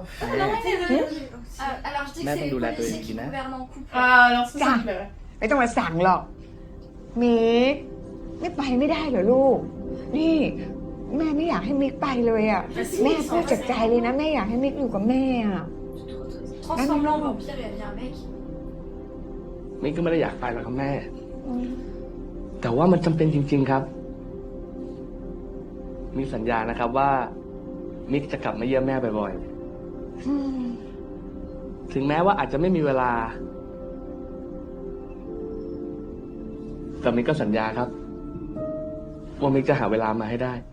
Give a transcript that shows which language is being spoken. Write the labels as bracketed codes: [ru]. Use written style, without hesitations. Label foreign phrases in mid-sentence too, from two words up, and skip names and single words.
[fr] Alors, alors, je dis que c'est les policiers qui gouvernent en couple. Ah, alors ça, ça me plairait. [th] ไม่ต้องมาสั่งหรอกมิกไม่ไปไม่ได้เหรอลูก นี่ แม่ไม่อยากให้มิกไปเลยอ่ะ แม่พูดจากใจเลยนะแม่อยากให้มิกอยู่กับแม่อ่ะ [fr] Transforme-le en vampire et elle devient un mec. [th] มิกก็ไม่ได้อยากไปหรอกครับแม่ แต่ว่ามันจำเป็นจริง ๆครับ มิกสัญญานะครับว่า มิกจะกลับมาเยี่ยมแม่บ่อยๆ ถึงแม้ว่าอาจจะไม่มีเวลา แต่มิกก็สัญญาครับ ว่ามิกจะหาเวลามาให้ได้